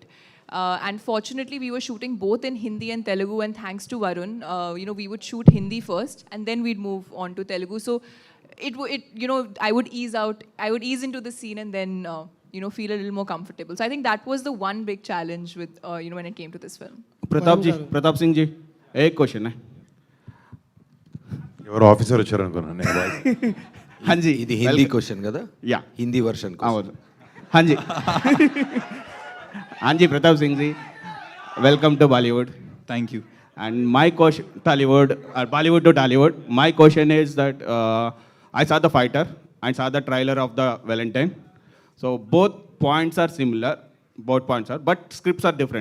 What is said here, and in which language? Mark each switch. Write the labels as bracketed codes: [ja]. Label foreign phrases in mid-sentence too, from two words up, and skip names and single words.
[en] And fortunately, we were shooting both in Hindi and Telugu, and thanks to Varun, we would shoot Hindi first, and then we'd move on to Telugu. So I would ease into the scene, and then feel a little more comfortable. So I think that was the one big challenge with when it came to this film. [hi] प्रताप सिंह जी, एक क्वेश्चन है. [te] ఎవరు ఆఫీసర్ వచ్చారు అనుకున్నాను నేను voice. [hi] हाँ जी, [te] ఇది హిందీ క్వశ్చన్ కదా? యా, హిందీ వర్షన్. అవును. [hi] हाँ जी. हाँ जी, प्रताप सिंह जी, [en] welcome to Bollywood. Thank you. And my question, Bollywood to Tollywood. My question is that I saw the fighter and saw the trailer of the Valentine. So both points are similar. But scripts are different.